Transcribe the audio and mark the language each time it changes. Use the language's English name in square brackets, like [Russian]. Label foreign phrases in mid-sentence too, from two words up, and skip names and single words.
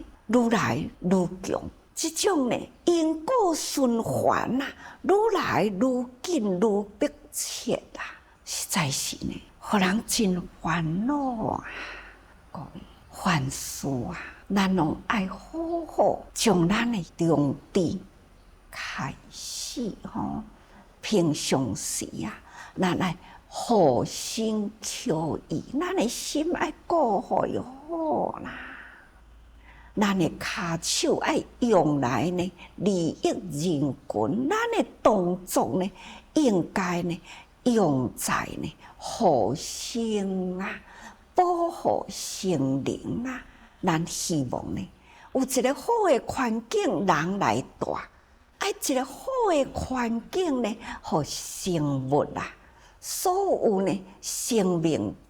[Min Nan Chinese] 愈来愈强，即种呢因果循环愈来愈紧愈迫切实在是呢，互人真烦恼各位凡事咱拢爱好好将咱的重点开始平常时咱爱互相求益，咱的心爱顾好就好啦。咱的骹手爱用来呢利益人群，咱的动作呢应该呢用在呢互相保护生灵咱希望呢有一个好的环境，人来住，爱一个好的环境呢，互生物所有呢生命界、